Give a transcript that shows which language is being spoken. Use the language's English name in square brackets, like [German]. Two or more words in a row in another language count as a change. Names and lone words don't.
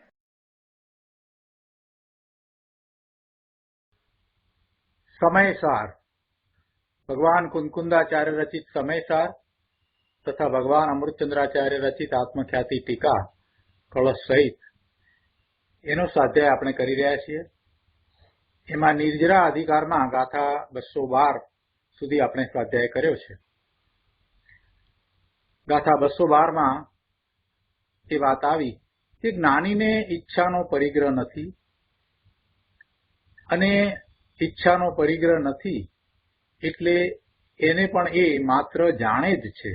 [Gujarati] સમયસાર ભગવાન કુંકુંદાચાર્ય રચિત સમયસાર તથા ભગવાન અમૃતચંદ્રાચાર્ય રચિત આત્મખ્યાતિ ટીકા કલશ સહિત એનો સ્વાધ્યાય આપણે કરી રહ્યા છીએ। એમાં નિર્જરા અધિકારમાં ગાથા 212 સુધી આપણે સ્વાધ્યાય કર્યો છે। ગાથા 212 માં એ વાત આવી કે જ્ઞાનીને ઈચ્છાનો પરિગ્રહ નથી અને ઈચ્છાનો પરિગ્રહ નથી એટલે એને પણ એ માત્ર જાણે જ છે।